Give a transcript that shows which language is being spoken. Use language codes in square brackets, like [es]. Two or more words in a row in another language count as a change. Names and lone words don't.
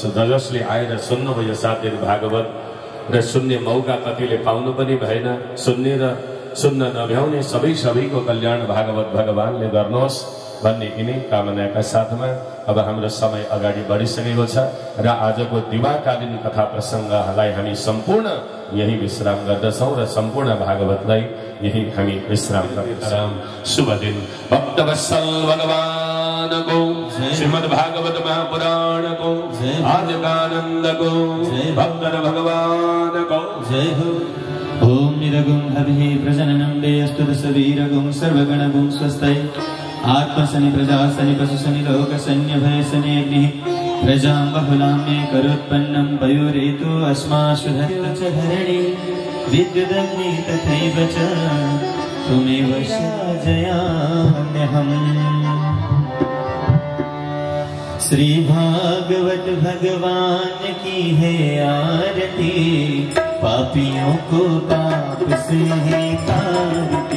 [ne] जसले आएर सुन्नुभयो साथीहरू भागवत र सुन्ने मौका कतिले पाउनु पनि भएन, सुन्ने र सुन्न नभ्याउने सबैको कल्याण भागवत भगवानले गर्नुहोस् भन्ने यिनै कामनाका साथमा अब हाम्रो समय अगाडि बढिसकेको छ र आजको दिवाकालीन कथा प्रसङ्गलाई हामी सम्पूर्ण यही विश्राम गर्दछौं र सम्पूर्ण भागवतलाई यही हामी विश्राम गर्दछौं। शुभ दिन। भक्तवत्सल भगवानको श्रीमद् भागवत महापुराणको आजका आनन्दको भक्त भगवानको जय हो। [sa] ओम निरगुं हरिः प्रजननं देयस्तु दशवीरगुं सर्वगणगुं स्वस्ति आत्मसनि प्रजासनि पशुसनि लोकसन्यभयसनि अग्निः प्रजां बहुलां मे करोत्पन्नं पयोरेतु अस्मासु च धरणि विद्युदग्नि तथैव च त्वमेव जयाम्यहम्। [hi] श्री भागवत भगवान की है आरती। पापियों को पाप से है तारती।